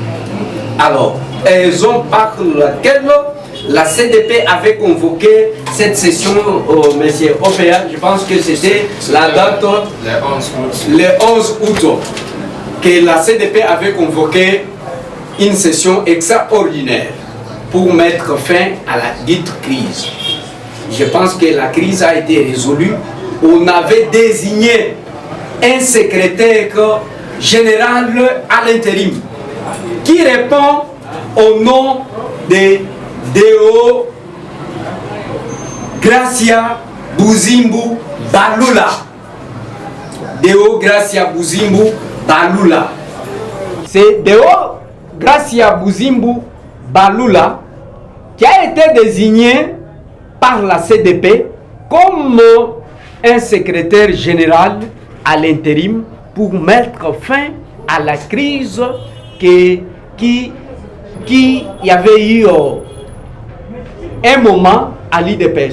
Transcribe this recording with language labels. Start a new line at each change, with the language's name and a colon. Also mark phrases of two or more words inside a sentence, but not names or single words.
French: Alors, raison par laquelle la CDP avait convoqué cette session au monsieur OPA, je pense que c'était la date le 11 août, que la CDP avait convoqué une session extraordinaire pour mettre fin à la dite crise. Je pense que la crise a été résolue. On avait désigné un secrétaire général à l'intérim qui répond au nom de Deo Gracia Buzimbu Balula. Deo Gracia Buzimbu Balula. C'est Deo Gracia Buzimbu Balula qui a été désigné par la CDP comme un secrétaire général à l'intérim pour mettre fin à la crise qui y avait eu un moment à l'IDPS.